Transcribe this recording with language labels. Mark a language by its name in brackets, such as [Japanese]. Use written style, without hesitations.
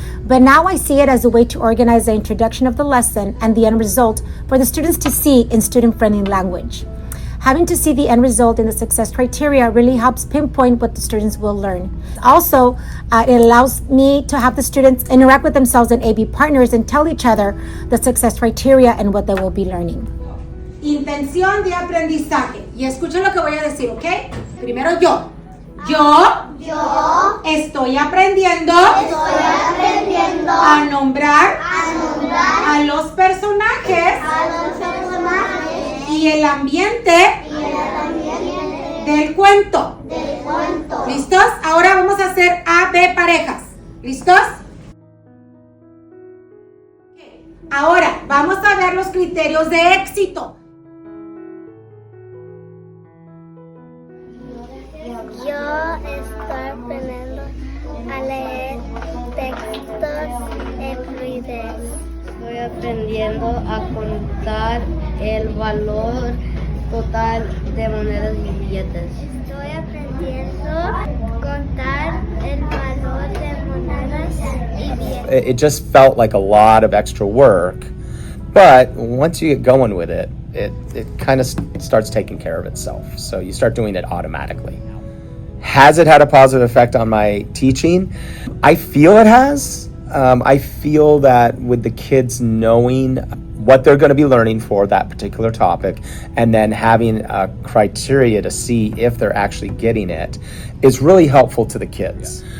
[English] But now I see it as a way to organize the introduction of the lesson and the end result for the students to see in student-friendly language. Having to see the end result in the success criteria really helps pinpoint what the students will learn. Also, it allows me to have the students interact with themselves and AB partners and tell each other the success criteria and what they will be learning. [Spanish] Intención de aprendizaje. Y escuchen lo que voy a decir, ¿ok? Primero yo. Yo estoy aprendiendo a nombrar a los personajes y el ambiente del cuento. ¿Listos? Ahora vamos a hacer A, B parejas. ¿Listos? Ahora vamos a ver los criterios de éxito. Yo estoy aprendiendo a leer textos en fluidez. Estoy aprendiendo a contar el valor total de monedas y billetes. Estoy aprendiendo a contar el valor de monedas y billetes. [English] It just felt like a lot of extra work, but once you get going with it, it kind of starts taking care of itself. So you start doing it automatically. Has it had a positive effect on my teaching? I feel it has. I feel that with the kids knowing what they're going to be learning for that particular topic and then having a criteria to see if they're actually getting it is really helpful to the kids.